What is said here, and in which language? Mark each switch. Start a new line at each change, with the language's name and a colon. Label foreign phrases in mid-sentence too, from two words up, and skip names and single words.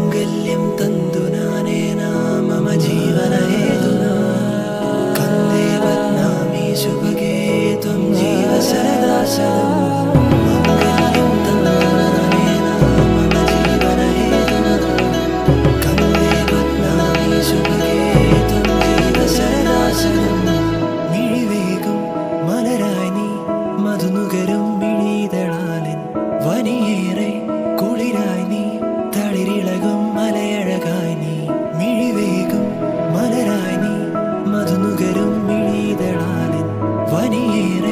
Sanskrit: माङ्गल्यं तन्तुनानेन मम जीवनहेतुना कन्दे बध्नामि शुभगे त्वं जीव
Malayalam: सदा शतम्
Sanskrit: माङ्गल्यं तन्तुनानेन मम जीवनहेतुना कन्दे बध्नामि शुभगे त्वं जीव सदा शतम्
Malayalam: मिഴിവേകും മലരായി നീ മധുനുകരും മിഴിതളാലിൻ വനിയേറെ കുളിരായി നീ തളിരിളകും മലയഴകായി നീ മിഴിവേകും മലരായി നീ മധുനുകരും മിഴിതളാലിൻ വനിയേറെ